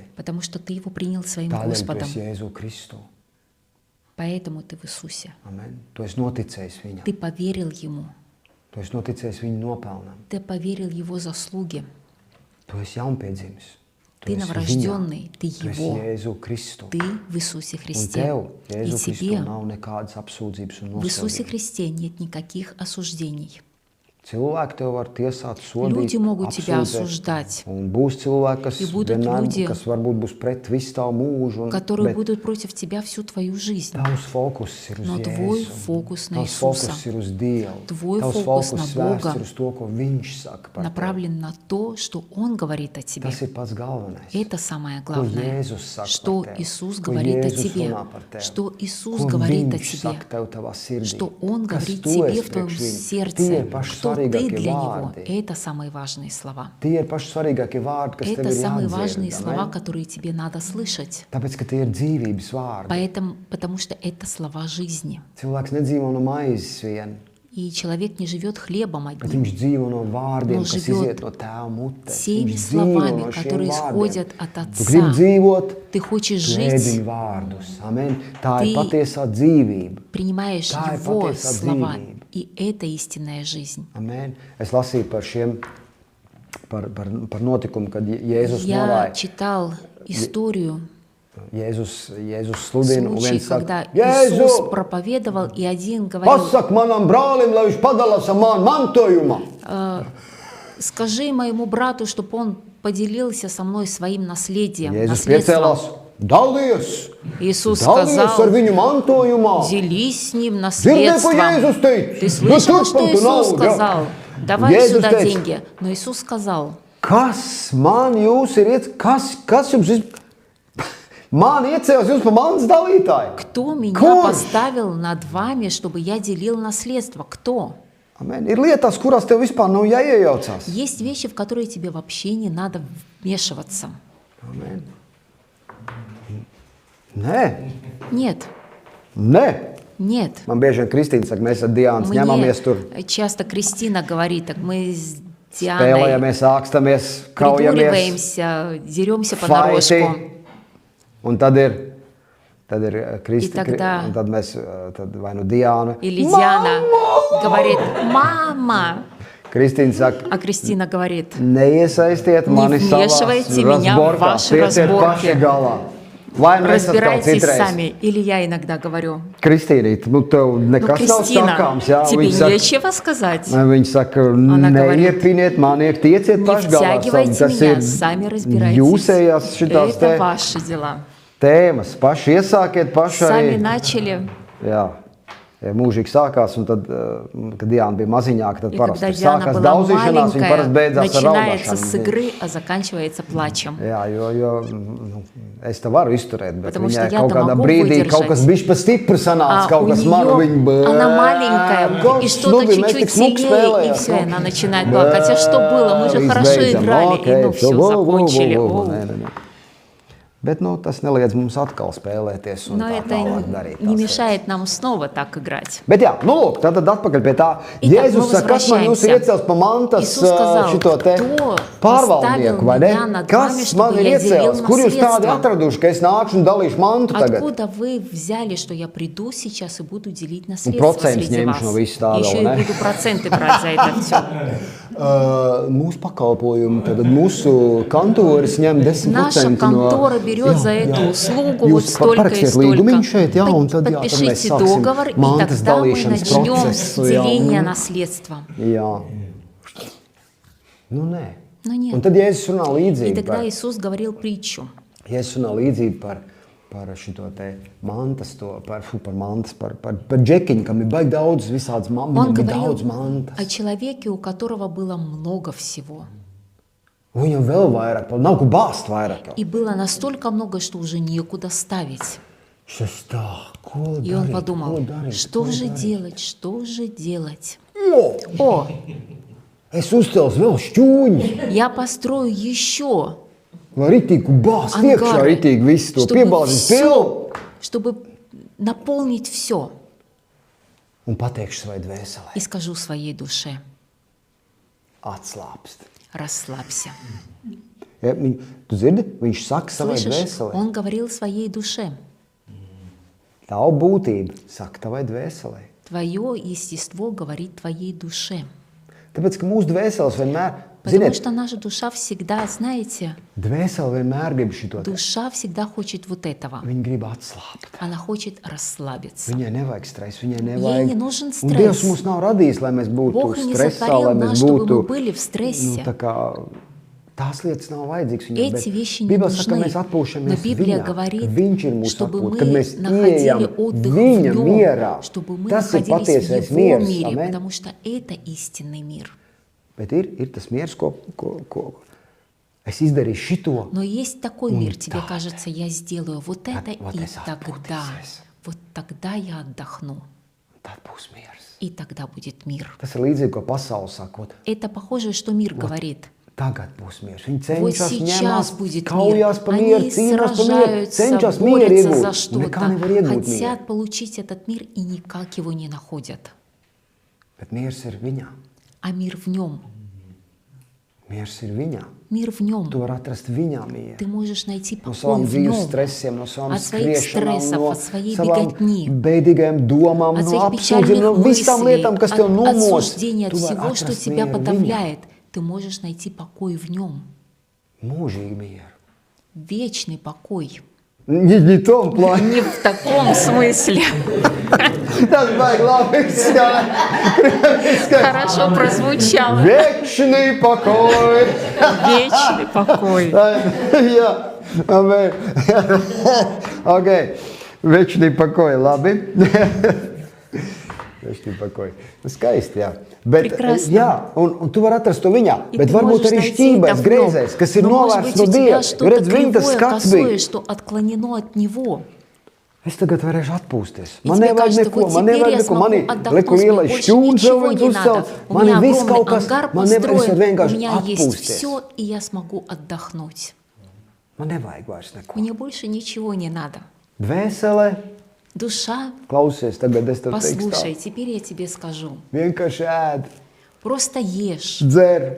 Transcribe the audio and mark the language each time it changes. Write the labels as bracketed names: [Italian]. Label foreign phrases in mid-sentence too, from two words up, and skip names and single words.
[Russian] потому что ты его принял своим [Latvian] tādēļ tu [Russian] Господом, [Latvian] esi Jēzu Kristu. [Russian] поэтому ты в Иисусе. [Latvian] Amen. Tu esi noticējis viņam, [Russian] Ты поверил Ему, [Latvian] tu esi noticējis viņa nopelnam, [Russian] ты поверил Его заслуге. [Latvian] tu esi jaunpiedzimis. [Russian] Ты [Latvian] esi [Russian] новорожденный, ты [Latvian] viņā. Tu esi [Russian] Его, [Latvian] Jēzu Kristu. [Russian] ты в Иисусе [Latvian] Un [Russian] Христе. [Latvian] tev, [Russian] И [Latvian] Jēzu Kristu, [Russian] тебе [Latvian] nav nekādas apsūdzības un [Russian] в Иисусе [Latvian] nosodījuma. [Russian] Христе нет никаких осуждений. [Latvian] Cilvēki tev var tiesāt, sodīt, [Russian] Люди могут тебя [Latvian] apsūdzēt. [Russian] осуждать, [Latvian] Un būs cilvēki, kas, [Russian] И будут люди, [Latvian] kas varbūt būs pret visu tavu mūžu. [Russian] которые [Latvian] Bet [Russian] будут против тебя всю твою жизнь. [Latvian] tavs fokus ir uz [Russian] Но твой [Latvian] Jēzu. [Russian] фокус на [Latvian] Tavs [Russian] Иисуса. [Latvian] fokus ir uz Dievu. [Russian] Твой [Latvian] Tavs [Russian] фокус [Latvian] fokus [Russian] на [Latvian] vērsts [Russian] Бога [Latvian] ir uz to, ko Viņš saka par tevi. [Russian] Направлен на то, что Он говорит о тебе. [Latvian] Tas ir pats galvenais. [Russian] Это самое [Latvian] Ko [Russian] главное. [Latvian] Jēzus saka [Russian] Что [Latvian] par tevi. [Russian] Иисус [Latvian] Ko [Russian] говорит о [Latvian] Jēzus [Russian] тебе. [Latvian] runā par tevi. [Russian] Что Иисус [Latvian] Ko [Russian] говорит о [Latvian] Viņš [Russian] тебе. [Latvian] saka tev tavā sirdī. [Russian] Что Он [Latvian] Kas [Russian] говорит [Latvian] tu [Russian] тебе [Latvian] esi [Russian] в твоем [Latvian] priekš viņa. Tie [Russian] сердце. [Latvian] ir paši [Russian] Кто ты [Latvian] svarīgākie [Russian] для Него. [Latvian] vārdi. [Russian] Это самые важные слова. [Latvian] Tie ir paši svarīgākie vārdi, kas tev [Russian] Это [Latvian] ir [Russian] самые [Latvian] jādzird. [Russian] важные слова, [Latvian] Amen? [Russian] которые тебе надо слышать. [Latvian] Tāpēc, ka tie ir dzīvības vārdi. [Russian] Поэтому, потому что это слова жизни. [Latvian] Cilvēks nedzīvo no maizes vien, [Russian] И человек не живет хлебом [Latvian] bet [Russian] одним, [Latvian] viņš dzīvo no vārdiem, [Russian] Но [Latvian] kas [Russian] живет [Latvian] iziet no tēva mutes. [Russian] теми [Latvian] Viņš dzīvo [Russian] словами, [Latvian] no šiem [Russian] которые [Latvian] vārdiem. [Russian] исходят от [Latvian] Tu gribi [Russian] Отца. [Latvian] dzīvot, [Russian] Ты хочешь [Latvian] tu ēd [Russian] жить, [Latvian] viņa vārdus. Amen. Tā [Russian] Ты [Latvian] ir patiesā dzīvība. [Russian] принимаешь [Latvian] Tā ir [Russian] Его [Latvian] patiesā [Russian] слова. [Latvian] dzīvība. [Russian] И это истинная жизнь. [Latvian] Amen. Es lasīju par šiem, par notikumu, kad Jēzus [Russian] Я [Latvian] norāja. [Russian] читал историю, [Latvian] Jēzus sludina un [Russian] случай, [Latvian] viens [Russian] когда [Latvian] saka, [Russian] Иисус [Latvian] Jēzu, [Russian] проповедовал, и один говорил: [Latvian] pasak manam brālim, lai viņš padalās ar manu mantojumu. [Russian] скажи моему брату, чтобы он поделился со мной своим наследием, [Latvian] Jēzus [Russian] наследством. [Latvian] piecēlās, dalies, [Russian] Иисус [Latvian] dalies ar [Russian] сказал: [Latvian] viņu mantojumā. [Russian] делись с ним [Latvian] Dzirdēji, ko [Russian] наследством. [Latvian] Jēzus teica? [Russian] Ты слышал, что [Latvian] turpin tu [Russian] Иисус [Latvian] naudu, ja? [Russian] сказал? Давай [Latvian] Jēzus [Russian] сюда [Latvian] teica, [Russian] деньги. Но Иисус сказал: [Latvian] Kas man jūs ir kas jums ir? Man iecēlās jūs par manas dalītāju. [Russian] кто меня [Latvian] Kurš? [Russian] поставил над вами, чтобы я делил наследство? Кто? [Latvian] Amen. Ir lietas, kurās tev vispār nav jāiejaucās. [Russian] Есть вещи, в которые тебе вообще не надо вмешиваться. [Latvian] Amen. Nē, [Russian] Нет, [Latvian] nē. [Russian] нет. [Latvian] Man bieži vien Kristīna saka, mēs ar Diānu [Russian] Мне [Latvian] ņemamies tur, [Russian] часто Кристина говорит: так мы с Дианой [Latvian] spēlējamies, ākstamies, kaujamies, [Russian] придуриваемся, деремся [Latvian] faiti. [Russian] понарошку. [Latvian] Un tad ir Kristīna, [Russian] тогда- [Latvian] un tad mēs, tad vai nu Diāna. [Russian] Или Диана говорит: мама. [Latvian] Kristīna saka, [Russian] А Кристина говорит: [Latvian] neiesaistiet mani savās [Russian] вмешивайте меня в [Latvian] разборkās, [Russian] ваши [Latvian] tieciet [Russian] разборки. [Latvian] paši galā. Vai nu es atkal [Russian] разбирайтесь [Latvian] citreiz. [Russian] сами. Или я иногда говорю: [Latvian] Kristīnīt, nu tev [Russian] ну, [Latvian] nekas nav [Russian] Кристина, [Latvian] sakāms, jā. [Russian] тебе [Latvian] Viņa saka, [Russian] нечего сказать. [Latvian] Viņa saka, [Russian] Она говорит, [Latvian] neiepiniet maniek, tieciet [Russian] Не [Latvian] paši galā. [Russian] втягивайте [Latvian] Tas [Russian] меня, [Latvian] ir [Russian] сами разбирайтесь. [Latvian] jūsējās šitās [Russian] Это [Latvian] te [Russian] ваши дела. [Latvian] tēmas. Paši iesākiet, paši [Russian] Сами [Latvian] arī. [Russian] начали. [Latvian] Jā. Ja mūžīgi sākās, un tad, kad Diana bija maziņāka, tad [Russian] И [Latvian] parasti [Russian] когда [Latvian] ir [Russian] Диана [Latvian] sākās [Russian] была [Latvian] daudzīšanās, viņa parasti [Russian] маленькая, [Latvian] beidzās ar [Russian] начинается с [Latvian] raudāšanu. [Russian] игры, а заканчивается плачем. [Latvian] Jā, jo nu, es te varu izturēt, bet [Russian] Потому что [Latvian] viņai [Russian] я-то [Latvian] kaut kādā [Russian] могу [Latvian] brīdī [Russian] выдержать. [Latvian] kaut kas bišķi pa stipri sanāca, [Russian] А [Latvian] kaut [Russian] у [Latvian] kas manu [Russian] нее, [Latvian] viņa [Russian] она маленькая, и что-то чуть-чуть сильнее, и все, и она начинает плакать. Хотя что было? Мы же хорошо играли, и ну все, закончили. О. [Latvian] Bet tas neliedz mums atkal spēlēties un [Russian] Но [Latvian] tā [Russian] это [Latvian] tālāk darīt. [Russian] не [Latvian] tās [Russian] мешает нам снова так играть. [Latvian] Bet jā, nu lūk, tad atpakaļ pie tā. [Russian] Итак, [Latvian] Jēzus [Russian] мы [Latvian] saka, kas man jūs ir [Russian] возвращаемся. [Latvian] iecēlis pa mantas [Russian] Иисус сказал, [Latvian] šito te [Russian] кто [Latvian] pārvaldnieku, vai ne? [Russian] поставил меня над вами, [Latvian] Kas man [Russian] чтобы [Latvian] ir [Russian] я делил [Latvian] iecēlis? Kur jūs tādi [Russian] наследство? [Latvian] atraduši, ka es nākšu un dalīšu mantu tagad? [Russian] Откуда вы взяли, что я приду сейчас и буду делить наследство процент среди вас? [Latvian] ņemšu no visa tā [Russian] Еще [Latvian] vēl, [Russian] и [Latvian] ne? [Russian] буду проценты брать за это все. [Latvian] Mūsu pakalpojumu, tad mūsu kantoris ņem 10% [Russian] Наша контора берет за эту услугу вот столько и столько. [Latvian] Šeit, jā, un tad, jā, tad mēs [Russian] Подпишите [Latvian] sāksim [Russian] договор, и [Latvian] mantas [Russian] тогда мы [Latvian] dalīšanas [Russian] начнем [Latvian] procesu, jā. [Russian] деление наследства. [Latvian] Jā. Nu, nē. [Russian] Nu, нет. [Latvian] Un tad Jēzus runā [Russian] И [Latvian] līdzīgi [Russian] тогда [Latvian] par, [Russian] Иисус говорил притчу. [Latvian] Jēzus runā līdzīgi par šito te mantas, par džekiņu, kam ir baigi daudz visādas [Russian] Он [Latvian] viņam ir [Russian] говорил [Latvian] daudz mantas. [Russian] о человеке, у которого было много всего. [Latvian] Un viņam vēl vairāk, nav ko bāzt vairāk. [Russian] И было настолько много, что уже некуда ставить. [Latvian] Šis tā, ko [Russian] И он [Latvian] darīt, [Russian] подумал, [Latvian] ko darīt, [Russian] что [Latvian] ko [Russian] же [Latvian] darīt? [Russian] делать, что же делать? [Latvian] O, [Russian] О, [Latvian] es uzcels vēl šķūņus, [Russian] я построю еще [Latvian] lai ritīgu bāzt iekšā, [Russian] ангары, [Latvian] ritīgi visu to [Russian] чтобы [Latvian] piebāzīt pilnu. [Russian] чтобы наполнить все. [Latvian] Un pateikšu savai dvēselē, [Russian] И скажу своей душе, [Latvian] atslāpst. [Russian] расслабься. [Latvian] Ja, tu dzirdi, viņš saka savai [Russian] Слышишь? [Latvian] dvēselē. [Russian] Он говорил своей душе. [Latvian] Tavu būtību saka tavai dvēselē. [Russian] Твое естество говорит твоей душе. [Latvian] Tāpēc, ka mūsu dvēseles vienmēr, [Russian] Потому [Latvian] ziniet, [Russian] что наша душа всегда, знаете, [Latvian] dvēsele vienmēr grib šito te. [Russian] душа всегда хочет вот этого. [Latvian] Viņa grib atslābt. [Russian] Она хочет расслабиться. [Latvian] Viņai nevajag stress, viņai [Russian] Ей [Latvian] nevajag. [Russian] не нужен [Latvian] Un Dievs [Russian] стресс. [Latvian] mums nav radījis, lai mēs būtu [Russian] Бог не [Latvian] stresā, lai [Russian] сотворил [Latvian] mēs [Russian] нас, чтобы [Latvian] būtu, [Russian] мы были в стрессе. [Latvian] tā kā, tās lietas nav vajadzīgas viņam, [Russian] Эти вещи не [Latvian] Bībele saka, ka [Russian] нужны. [Latvian] mēs [Russian] Но [Latvian] atpūšamies [Russian] Библия [Latvian] viņā, [Russian] говорит, [Latvian] ka viņš ir mūsu [Russian] чтобы [Latvian] atpūta, [Russian] мы [Latvian] kad mēs [Russian] находили [Latvian] ieejam [Russian] отдых в [Latvian] viņa [Russian] нем, [Latvian] mierā. [Russian] чтобы мы [Latvian] Tas ir [Russian] находились в [Latvian] patiesais [Russian] его [Latvian] miers, [Russian] мире, [Latvian] amen? [Russian] потому что это истинный мир. [Latvian] Bet ir tas miers, ko es izdarīju šito. [Russian] Но есть такой [Latvian] Un [Russian] мир, тебе [Latvian] tad- [Russian] кажется, я сделаю вот это, вот и [Latvian] es [Russian] тогда, [Latvian] atpūtīsies. [Russian] вот тогда я отдохну, [Latvian] Tad būs miers. [Russian] и тогда будет мир. [Latvian] Tas ir līdzīgi, ko pasaule saka. [Russian] Это похоже, что мир говорит. [Latvian] Tagad būs miers. Viņi [Russian] Вот [Latvian] cenšas [Russian] сейчас [Latvian] ņemās, [Russian] будет [Latvian] kaujās [Russian] мир. [Latvian] par mieru, [Russian] Они [Latvian] cīnās par mieru, [Russian] сражаются, [Latvian] cenšas mieru [Russian] борются за [Latvian] iegūt. [Russian] что-то, [Latvian] Nekā nevar iegūt mieru. [Russian] хотят получить этот мир и никак его не находят. [Latvian] Bet miers ir viņā. [Russian] А мир в нем. [Latvian] Miers ir viņā. [Russian] Мир в нем. [Latvian] Tu vari atrast viņā mieru. [Russian] Ты можешь найти [Latvian] No [Russian] покой [Latvian] savām [Russian] в [Latvian] dzīves [Russian] нем. [Latvian] stresiem, no savām [Russian] От своих [Latvian] skriešanām, [Russian] стрессов, [Latvian] no [Russian] от своей [Latvian] savām [Russian] беготни, [Latvian] beidīgajām domām, [Russian] от [Latvian] no [Russian] своих [Latvian] apsūdzībām, [Russian] печальных [Latvian] no visām [Russian] мыслей, [Latvian] lietām, kas [Russian] от [Latvian] tev nomos. [Russian] осуждений, от [Latvian] Tu vari [Russian] всего, что [Latvian] atrast [Russian] тебя [Latvian] mieru viņā. [Russian] подавляет. Ты можешь найти покой в нем. [Latvian] Mūžīgi mieru. [Russian] Вечный покой. Не в том плане. Не в таком смысле. [Latvian] Tas baigi labi izskatās. [Russian] Хорошо прозвучало. Вечный покой. Вечный покой. [Latvian] Jā, amen. Ok, [Russian] вечный покой, [Latvian] labi. [Russian] Вечный покой. [Latvian] Nu, skaisti, jā. Bet, [Russian] Прекрасно. [Latvian] jā, un tu vari atrast to viņā, [Russian] И [Latvian] bet [Russian] ты [Latvian] varbūt [Russian] можешь [Latvian] arī [Russian] найти [Latvian] šķībais, [Russian] это в нем. [Latvian] greizais, kas ir [Russian] Но, может [Latvian] novērsts [Russian] быть, [Latvian] no [Russian] у тебя [Latvian] Dieva. [Russian] что-то [Latvian] Redz, viņa tas [Russian] кривое, [Latvian] skats [Russian] косое, [Latvian] bija. [Russian] что отклонено от него. [Latvian] Es tagad varēšu atpūsties. [Russian] И [Latvian] Man [Russian] тебе [Latvian] nevajag [Russian] кажется, [Latvian] neko, [Russian] вот [Latvian] man [Russian] теперь [Latvian] nevajag [Russian] я [Latvian] neko. [Russian] смогу [Latvian] Man ir [Russian] отдохнуть, [Latvian] liku [Russian] мне [Latvian] lielais [Russian] больше [Latvian] šķūns, vēl [Russian] ничего [Latvian] viens [Russian] не [Latvian] uzcelt. [Russian] надо. У [Latvian] Man ir [Russian] меня [Latvian] viss [Russian] огромный [Latvian] kaut kas, [Russian] ангар [Latvian] man nevar, es varu [Russian] построен, у [Latvian] vienkārši [Russian] меня есть [Latvian] atpūsties. [Russian] все, и я смогу отдохнуть. [Latvian] Man nevajag vairs neko. [Russian] Мне больше ничего не надо. [Latvian] Dvēsele, [Russian] Душа, [Latvian] klausies, tagad es tev teikšu [Russian] послушай, [Latvian] tā. [Russian] теперь я тебе скажу. [Latvian] Vienkārši ēd, [Russian] Просто ешь, [Latvian] dzer,